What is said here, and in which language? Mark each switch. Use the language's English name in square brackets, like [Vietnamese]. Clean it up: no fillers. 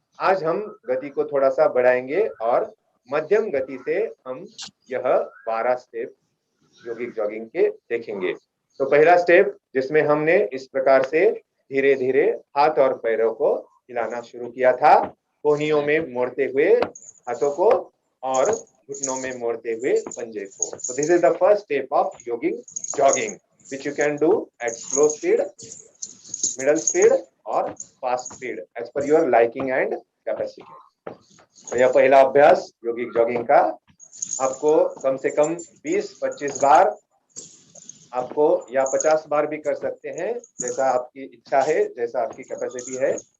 [Hindi] आज हम गति को थोड़ा सा बढ़ाएंगे और मध्यम गति से हम यह 12 स्टेप योगिक जॉगिंग के देखेंगे। तो पहला स्टेप जिसमें हमने इस प्रकार से धीरे धीरे हाथ और पैरों को हिलाना शुरू किया था, कोहनियों में मोड़ते हुए हाथों को और घुटनों में मोड़ते हुए पंजे को। [English] So this is the first step of yogic jogging, which you can do at slow speed, middle speed or fast speed as per your liking and capacity. [Hindi] तो यह पहला अभ्यास योगिक जॉगिंग का आपको कम से कम 20-25 बार आपको या 50 बार भी कर सकते हैं, जैसा आपकी इच्छा है, जैसा आपकी कैपेसिटी है।